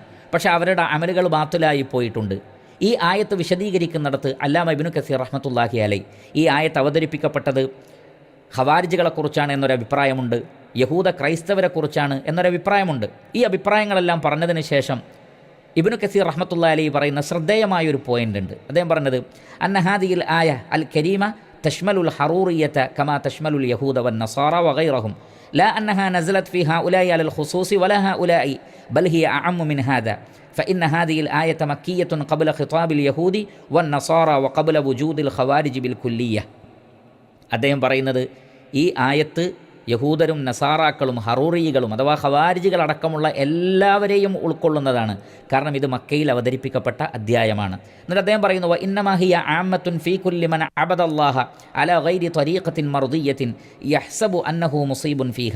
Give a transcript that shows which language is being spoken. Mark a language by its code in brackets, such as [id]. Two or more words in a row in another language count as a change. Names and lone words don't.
[ml] പക്ഷേ അവരുടെ അമലുകൾ ബാത്തിലായി പോയിട്ടുണ്ട്. ഈ ആയത്ത് വിശദീകരിക്കുന്നിടത്ത് അല്ലാമ ഇബ്നു കസീർ [ar] رحمة الله عليه [ml] ഈ ആയത്ത് അവതരിപ്പിക്കപ്പെട്ടത് ഖവാരിജുകളെക്കുറിച്ചാണ് എന്നൊരഭിപ്രായമുണ്ട്, യഹൂദ ക്രൈസ്തവരെക്കുറിച്ചാണ് എന്നൊരഭിപ്രായമുണ്ട്. ഈ അഭിപ്രായങ്ങളെല്ലാം പറഞ്ഞതിന് ശേഷം ഇബ്നു കസീർ [ar] رحمة الله عليه [ml] പറയുന്ന ശ്രദ്ധേയമായൊരു പോയിൻ്റ് ഉണ്ട്. അദ്ദേഹം പറഞ്ഞത് [ar] أن هذه الآية الكريمة تشمل الحرورية كما تشمل اليهود والنصارى وغيرهم لا أنها نزلت في هؤلاء على الخصوص ولا هؤلاء بل هي أعم من هذا فإن هذه الآية مكية قبل خطاب اليهود والنصارى وقبل وجود الخوارج بالكلية. [ml] അദ്ദേഹം പറയുന്നത് ഈ ആയത്ത് യഹൂദരും നസാറാക്കളും ഹറൂറികളും അഥവാ ഖവാരിജികൾ അടക്കമുള്ള എല്ലാവരെയും ഉൾക്കൊള്ളുന്നതാണ്. കാരണം ഇത് മക്കയിൽ അവതരിപ്പിക്കപ്പെട്ട അധ്യായമാണ്. എന്നിട്ട് അദ്ദേഹം പറയുന്നു [ar] إنما هي عامة في كل من عبد الله على غير طريقة مرضية يحسب أنه مصيب فيها.